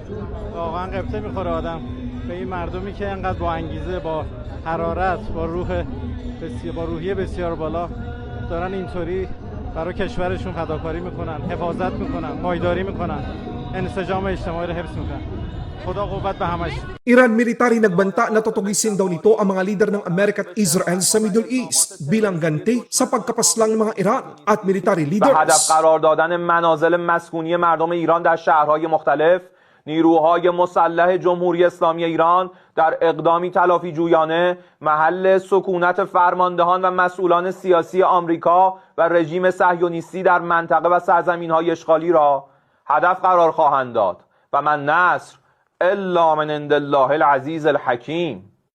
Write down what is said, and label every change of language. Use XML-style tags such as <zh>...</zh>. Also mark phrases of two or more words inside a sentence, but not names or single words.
<fa>واقعا قبطه میخوره آدم به این مردمی که انقدر با انگیزه، با حرارت، با روحیه بسیار بالا دارن اینطوری برای کشورشون فداکاری میکنن، حفاظت میکنن، پایداری میکنن، انسجام اجتماعی رو حفظ میکنن. خدا قوت به همش.</fa> <tl>Iran military nagbanta na tutugisin daw nito ang mga lider ng Amerika at Israel sa Middle East bilang ganti sa pagkapaslang ng mga Iran at military</tl> <fa>و</fa> <tl>leaders.</tl> <fa>هدف قرار دادن منازل مسکونی مردم ایران در شهرهای مختلف، نیروهای مسلح جمهوری اسلامی ایران در اقدامی تلافی جویانه محل سکونت فرماندهان و مسئولان سیاسی آمریکا و رژیم صهیونیستی در منطقه و سرزمین‌های اشغالی را هدف قرار خواهند داد</fa> <ar>و من نصر الا من عند الله العزیز الحکیم.</ar>